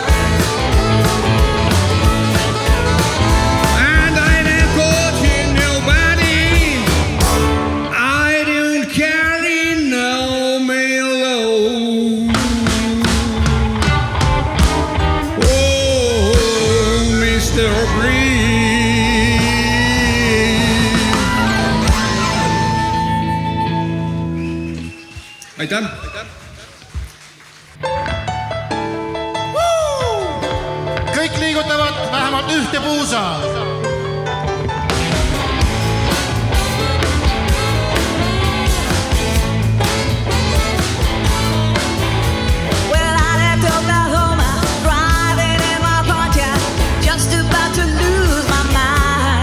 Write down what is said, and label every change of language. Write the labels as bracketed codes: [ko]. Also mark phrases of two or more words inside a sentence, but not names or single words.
[en] And I don't go to nobody. I don't carry no mail. Oh, Mr. Breeze. [et] aitäh. Kõik liigutavad vähemalt ühte puusa. [en] Well, I left Oklahoma, driving in my Pontiac, just about to lose my mind.